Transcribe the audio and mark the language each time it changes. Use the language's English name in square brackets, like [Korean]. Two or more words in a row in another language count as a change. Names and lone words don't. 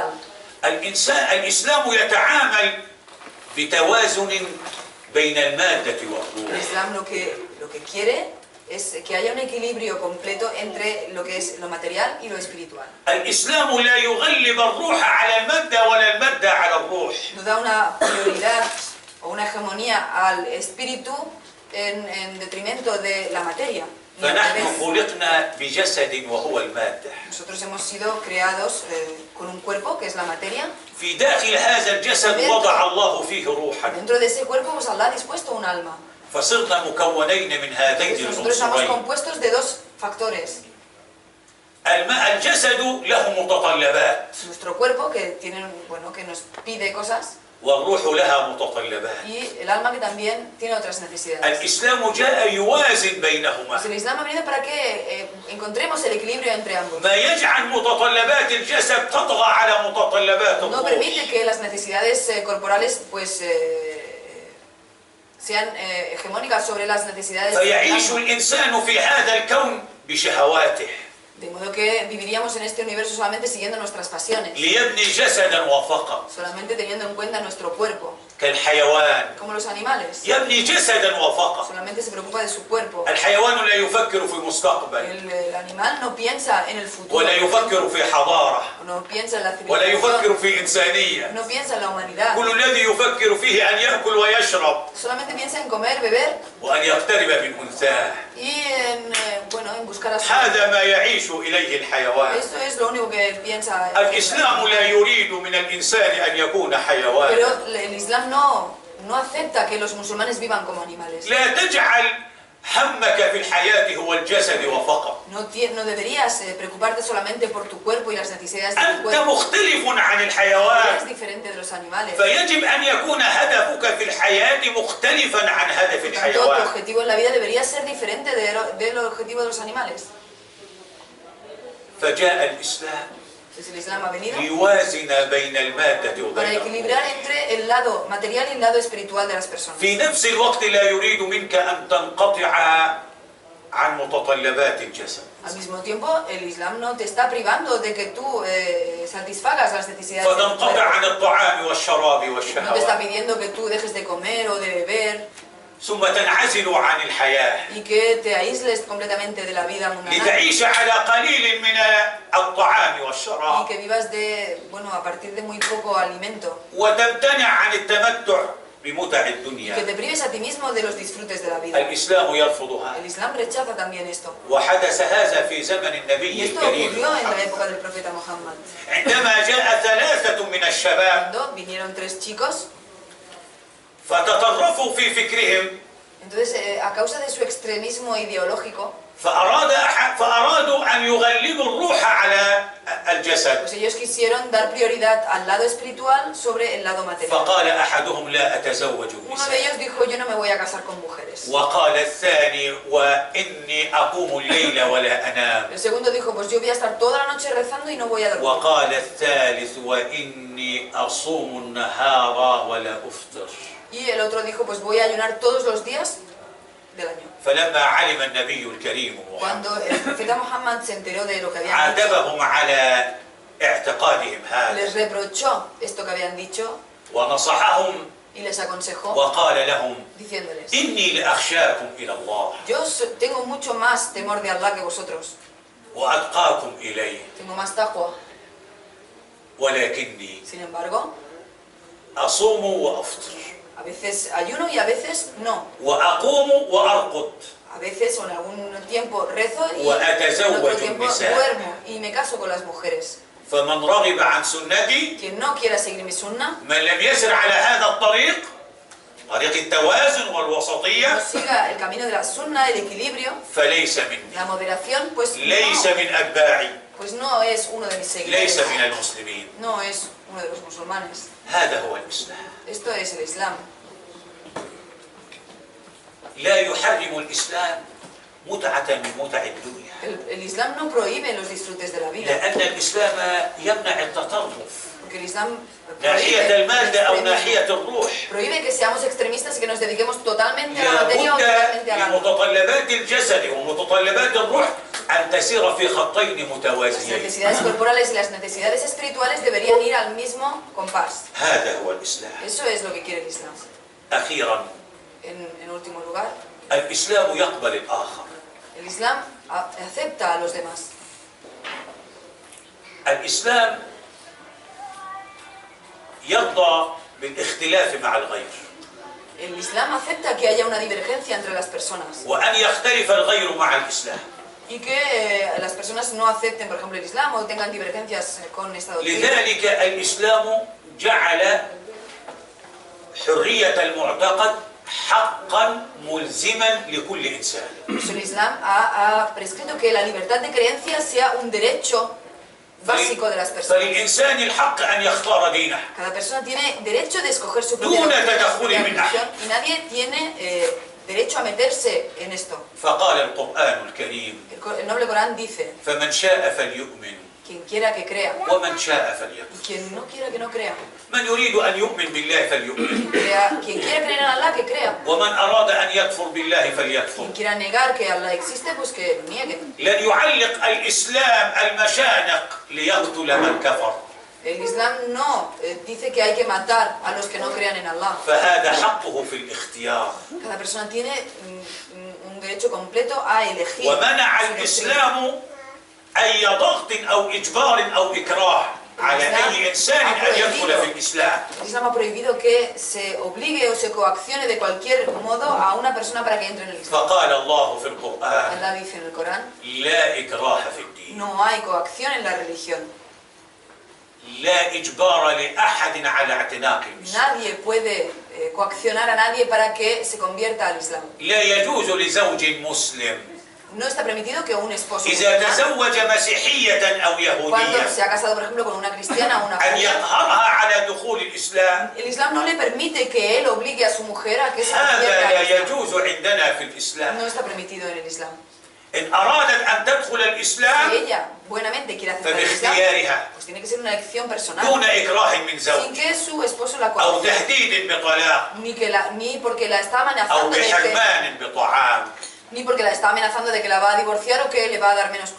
[Arabic] الإسلام يتعامل بتوازن بين المادة [Spanish] El [Arabic] والروح. [Spanish] Islam lo que quiere es que haya un equilibrio completo entre lo que es lo material y lo espiritual. [Arabic] الإسلام لا يغلب الروح على المادة ولا المادة على الروح. [Spanish] No da una prioridad o una hegemonía al espíritu en detrimento de la materia. Ni al [Arabic] فنحن [Spanish] revés. [Arabic] خلقنا بجسد وهو المادة. [Spanish] Nosotros hemos sido creados con un cuerpo que es la materia. [Arabic] في داخل هذا الجسد وضع الله فيه روحا. [Spanish] Dentro de ese cuerpo pues Allah ha dispuesto un alma. [Arabic] فصرنا مكونين من هذين [Spanish] Entonces, nosotros estamos [Arabic] العنصرين. [Spanish] compuestos de dos factores. [Arabic] الجسد له متطلبات. [Spanish] nuestro cuerpo, que tienen, bueno, que nos pide cosas, [Arabic] والروح لها متطلبات. [Spanish] y el alma, que también tiene otras necesidades. [Arabic] الإسلام جاء يوازن بينهما [Spanish] Pues el Islam ha venido para que encontremos el equilibrio entre ambos. [Arabic] ما يجعل متطلبات الجسد تطغى على متطلبات [Spanish] No [Arabic] الروح. [Spanish] permite que las necesidades corporales pues sean hegemónicas sobre las necesidades del [Arabic] فيعيش [Spanish] alma. [Arabic] الإنسان في هذا الكون بشهواته [Spanish] De modo que viviríamos en este universo solamente siguiendo nuestras pasiones, [Arabic] ليبني جسدا وفقط [Spanish] solamente teniendo en cuenta nuestro cuerpo, [Arabic] كالحيوان [Spanish] como los animales. [Arabic] يبني جسدا وفقط. [Spanish] Solamente se preocupa de su cuerpo. [Arabic] الحيوان لا يفكر في المستقبل [Spanish] El animal no piensa en el futuro, [Arabic] ولا يفكر في حضارة [Spanish] no piensa en la [Arabic] ولا يفكر [Spanish] civilización, [Arabic] في إنسانية. [Spanish] no piensa en la humanidad. [Arabic] كل الذي يفكر فيه أن يأكل ويشرب [Spanish] Solamente piensa en comer, beber [Arabic] وأن يقترب من أنثاه. [Spanish] y en, bueno, en buscar a su [Arabic] هذا ما يعيش إليه الحيوان. [Spanish] Esto es lo único que piensa. [Arabic] الإسلام لا يريد من الإنسان أن يكون حيوانا. [Spanish] Pero el Islam no acepta que los musulmanes vivan como animales. [Arabic] لا تجعل همك في الحياة هو الجسد وفقط. [Spanish] No deberías preocuparte solamente por tu cuerpo y las necesidades de tu [Arabic] أنت [Spanish] cuerpo. [Arabic] مختلف عن [Spanish] Eres [Arabic] الحيوان. [Spanish] diferente de los animales. [Arabic] فيجب أن يكون هدفك في الحياة مختلفا عن هدف [Spanish] Por tanto, tu [Arabic] الحيوان. [Spanish] objetivo en la vida debería ser diferente del objetivo de los animales. [Arabic] فجاء الإسلام [Spanish] Entonces el Islam ha venido [Arabic] ليوازن بين المادة [Spanish] para [Arabic] وبين [Spanish] equilibrar [Arabic] الروح. [Spanish] entre el lado material y el lado espiritual de las personas. [Arabic] في نفس الوقت لا يريد منك أن تنقطع عن متطلبات الجسد. [Spanish] Al mismo tiempo, el Islam no te está privando de que tú satisfagas las necesidades de tu [Arabic] فتنقطع [Spanish] cuerpo. [Arabic] عن الطعام والشراب [Spanish] No te está [Arabic] والشهوات [Spanish] pidiendo que tú dejes de comer o de beber [Arabic] ثم تنعزل عن الحياة [Spanish] y que te aísles completamente de la vida mundana [Arabic] لتعيش على قليل من الطعام [Spanish] y [Arabic] والشراب [Spanish] que vivas de, bueno, a partir de muy poco alimento [Arabic] وتمتنع عن التمتع بمتع [Spanish] y que [Arabic] الدنيا. [Spanish] te prives a ti mismo de los disfrutes de la vida. [Arabic] الإسلام يرفض [Spanish] El [Arabic] هذا [Spanish] Islam rechaza también esto. [Arabic] وحدث هذا في زمن [Spanish] Y [Arabic] النبي [Spanish] esto [Arabic] الكريم [Spanish] ocurrió en la [Arabic] محمد. [Spanish] época del profeta Muhammad. [Arabic] عندما جاء ثلاثة من الشباب [Spanish] Cuando vinieron 3 chicos, [Arabic] فتطرفوا في فكرهم [Spanish] entonces a causa de su extremismo ideológico, [Arabic] فأرادوا أن يغلبوا الروح على الجسد. [Spanish] pues ellos quisieron dar prioridad al lado espiritual sobre el lado material. [Arabic] فقال أحدهم لا أتزوج [Spanish] Uno de [Arabic] النساء [Spanish] ellos dijo, yo no me voy a casar con mujeres. [Arabic] وقال الثاني وإني أقوم الليل ولا أنام [Spanish] El segundo dijo, pues yo voy a estar toda la noche rezando y no voy a dormir. [Arabic] وقال الثالث وإني أصوم النهار ولا أفطر. [Spanish] Y el otro dijo, pues voy a ayunar todos los días del año. [Arabic] فلما علم النبي الكريم [Spanish] Cuando [Arabic] محمد [Spanish] el profeta Muhammad se enteró de lo que habían dicho, [Arabic] عاتبهم على اعتقادهم [Spanish] les [Arabic] هذا [Spanish] reprochó esto que habían dicho [Arabic] ونصحهم [Spanish] y les aconsejó [Arabic] وقال لهم [Spanish] diciéndoles, [Arabic] إني لأخشاكم إلى الله [Spanish] yo tengo mucho más temor de Allah que vosotros, [Arabic] وأتقاكم إليه [Spanish] tengo más taqwa. [Arabic] ولكني [Spanish] Sin embargo, [Arabic] أصوم وأفطر [Spanish] a veces ayuno y a veces no. [Arabic] وأقوم وأرقد [Spanish] A veces o en algún tiempo rezo y en [Arabic] وأتزوج [Spanish] otro tiempo [Arabic] النساء. [Spanish] duermo y me caso con las mujeres. [Arabic] فمن رغب عن سنتي [Spanish] Quien no quiera seguir mi sunna, [Arabic] من لم يسر على هذا الطريق طريق التوازن [Spanish] no [Arabic] والوسطية [Spanish] siga el camino de la sunna, el equilibrio, [Arabic] فليس مني [Spanish] la moderación, pues [Arabic] ليس [Spanish] no, [Arabic] من أتباعي [Spanish] pues no es uno de mis [Arabic] ليس [Spanish] seguidores, [Arabic] من المسلمين. [Spanish] no es uno de los musulmanes. [Arabic] هذا هو الإسلام. [Spanish] Esto es el Islam. [Arabic] لا يحرم الإسلام متعة من متع الدنيا [Spanish] El Islam no prohíbe los disfrutes de la vida, [Arabic] لأن الإسلام يمنع التطرف [Spanish] porque el Islam [Arabic] ناحية المادة أو ناحية الروح. [Spanish] prohíbe que seamos extremistas y que nos dediquemos totalmente a la materia o [Arabic] لابد [Spanish] totalmente al alma. [Arabic] لمتطلبات الجسد ومتطلبات الروح أن تسير في خطين [Spanish] Las [Arabic] متوازيين. [Spanish] necesidades corporales y las necesidades espirituales deberían ir al mismo compás. [Arabic] هذا هو الإسلام. [Spanish] Eso es lo que quiere el Islam. [Arabic] أخيرا [Spanish] En último lugar, [Arabic] الإسلام يقبل الآخر. [Spanish] el Islam acepta a los demás. [Arabic] الإسلام يرضى بالاختلاف مع الغير [Spanish] El Islam acepta que haya una divergencia entre las personas [Arabic] وأن يختلف الغير مع الإسلام. [Spanish] y que las personas no acepten, por ejemplo, el Islam o tengan divergencias con esta doctrina. [Arabic] لذلك الإسلام جعل حرية المعتقد حقا ملزما لكل إنسان. [Spanish] Pues el Islam ha prescrito que la libertad de creencia sea un derecho básico de las personas. [Arabic] فللإنسان الحق أن يختار دينه [Spanish] Cada persona tiene derecho de escoger su propia [Arabic] دون [Spanish] doctrina, su [Arabic] تدخل [Spanish] propia [Arabic] من أحد. [Spanish] religión, y nadie tiene derecho a meterse en esto. [Arabic] فقال القرآن الكريم [Spanish] El noble Corán dice, [Arabic] فمن شاء فليؤمن [Spanish] quien quiera que crea, [Arabic] ومن شاء [Spanish] y [Arabic] فليكفر [Spanish] quien no quiera que no crea. [Arabic] من يريد أن يؤمن بالله فليؤمن [Spanish] Quien quiera creer en Allah, que crea. [Arabic] ومن أراد أن يكفر بالله فليكفر. [Spanish] Quien quiera negar que Allah existe, pues que niegue. [Arabic] لن يعلق الإسلام المشانق ليقتل من كفر. [Spanish] El Islam no dice que hay que matar a los que no crean en Allah. [Arabic] فهذا حقه في الاختيار. [Spanish] Cada persona tiene un derecho completo a elegir. [Arabic] ومنع [Spanish] su doctrina. [Arabic] الإسلام أي ضغط أو إجبار أو إكراه على أي إنسان أن يدخل في الإسلام. [Spanish] El Islam ha prohibido que se obligue o se coaccione de cualquier modo a una persona para que entre en el Islam. [Arabic] فقال الله في القرآن [Spanish] Allah dice en el Corán, [Arabic] لا إكراه في الدين. [Spanish] no hay coacción en la religión. [Arabic] لا إجبار لأحد على اعتناق المسلم. [Spanish] Nadie puede coaccionar a nadie para que se convierta al Islam. [Arabic] لا يجوز لزوج مسلم [Spanish] No está permitido que un esposo [Arabic] إذا [Spanish] musulmán, [Arabic] تزوج مسيحية أو [Spanish] cuando [Arabic] يهودية [Spanish] se ha casado, por ejemplo, con una cristiana o una [Arabic] أن [Spanish] judía, [Arabic] يقهرها على دخول الإسلام. [Spanish] el Islam no le permite que él obligue a su mujer a que se [Arabic] هذا [Spanish] convierta [Arabic] لا [Spanish] al Islam. [Arabic] يجوز عندنا في الإسلام. [Spanish] No está permitido en el Islam. [Arabic] إن أرادت أن تدخل [Spanish] Si [Arabic] الإسلام [Spanish] ella buenamente quiere aceptar el Islam, [Arabic] فباختيارها [Spanish] pues tiene que ser una elección personal, [Arabic] دون إكراه من [Spanish] sin [Arabic] زوج [Spanish] que su esposo la [Arabic] أو [Spanish] coaccione, [Arabic] تهديد بطلاق [Spanish] ni porque la está [Arabic] أو [Spanish] amenazando de que, [Arabic] بحرمان بطعام. [Spanish] ni porque la está amenazando de que la va a divorciar o que le va a dar menos